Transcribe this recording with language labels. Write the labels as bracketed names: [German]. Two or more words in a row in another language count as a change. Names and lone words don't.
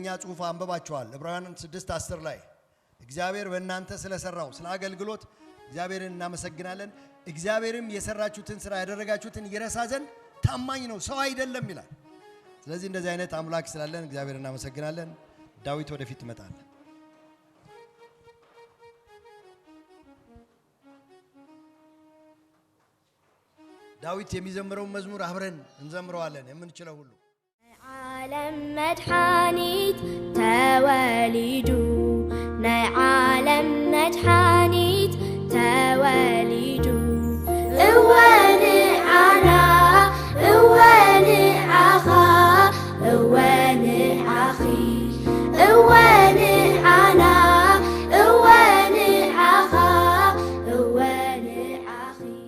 [Amharic] ጽሑፍ አንበባችኋል። ዕብራውያን 6:10 ላይ እግዚአብሔር በእናንተ ስለሰራው ስለ አገልግሎት እግዚአብሔርን እናመሰግናለን። እግዚአብሔርም የሰራችሁትን ስራ ያደረጋችሁትን ይረሳ ዘንድ ታማኝ ነው፣ ሰው አይደለም ይላል። ስለዚህ እንደዚህ አይነት አምላክ ስላለን እግዚአብሔርን እናመሰግናለን። ዳዊት ወደፊት ይመጣል። ዳዊት የሚዘምረውን መዝሙር አብረን እንዘምረዋለን የምንችለው ሁሉ። [Tigrinya] ዓለም መድኃኒት ተወሊዱ ናይ ዓለም መድኃኒት ተወሊዱ እወን ዓና እወን ዓኻ እወን ዓኺ እወን ዓና እወን ዓኻ እወን ዓኺ